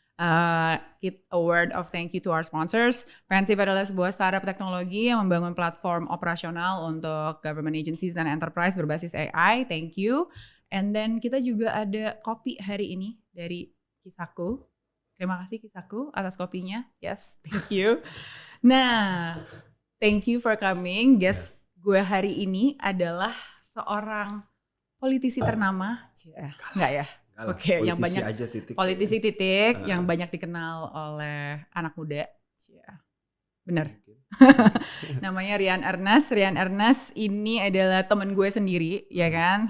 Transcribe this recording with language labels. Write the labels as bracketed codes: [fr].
[en] A word of thank you to our sponsors. [id] Pensif adalah sebuah startup teknologi yang membangun platform operasional untuk [en] government agencies [id] dan enterprise berbasis AI. [en] Thank you. And then [id] kita juga ada kopi hari ini dari Kisaku. Terima kasih Kisaku atas kopinya. [en] Yes, thank you. Nah, thank you for coming. [id] Guest gue hari ini adalah seorang politisi ternama. Enggak ya? Oke, yang banyak aja, titik, politisi titik yang banyak dikenal oleh anak muda. Bener. Namanya Rian Ernest. Rian Ernest ini adalah temen gue sendiri, ya kan?